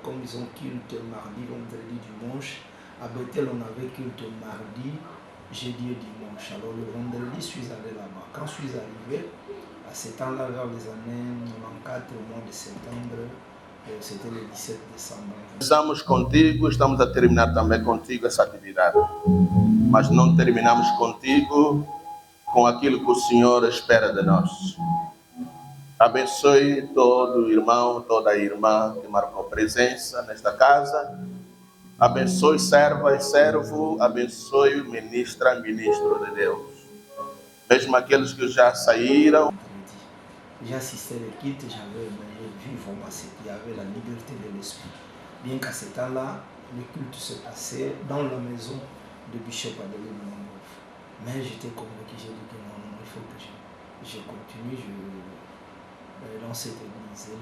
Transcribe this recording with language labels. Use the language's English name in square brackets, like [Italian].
[French] Comme ils ont culte mardi, vendredi, dimanche, à Bethel on avait culte mardi, jeudi et dimanche. Alors le vendredi, je suis allé là-bas. Quand je suis arrivé, à ce temps-là, vers les années 94, au mois de septembre, c'était le 17 décembre. [Portuguese] Estamos contigo, estamos a terminar também contigo essa atividade. Mas não terminamos contigo com aquilo que o Senhor espera de nós. Abençoe todo irmão, toda irmã que marcou presença nesta casa. Abençoe serva e servo, abençoe ministra e ministro de Deus. Mesmo aqueles que já saíram. [French] J'ai assisté les cultes, j'avais vu vraiment ce qu'il y avait, la liberté de l'esprit. Bien qu'à ce temps-là, le culte se passait dans la maison de Bishop Adélé Mlangov. Mais j'étais convaincu, j'ai dit que non, il faut que je continue dans cette église.